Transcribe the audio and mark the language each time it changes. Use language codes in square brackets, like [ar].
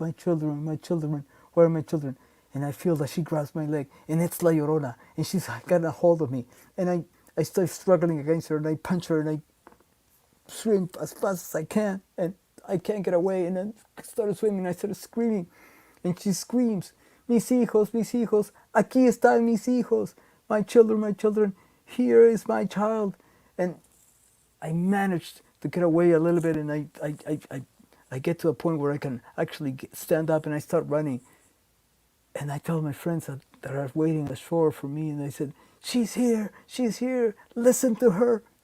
[en] My children, where are my children? And I feel that she grabs my leg, and it's La Llorona, and she's got a hold of me. And I start struggling against her, and I punch her, and I swim as fast as I can, and I can't get away. And then I started swimming. I started screaming. And she screams, [es] mis hijos, aquí están mis hijos. [en] My children, here is my child. And I managed to get away a little bit, and I get to a point where I can actually stand up, and I start running. And I tell my friends that are waiting on the shore for me, and I said, she's here, listen to her.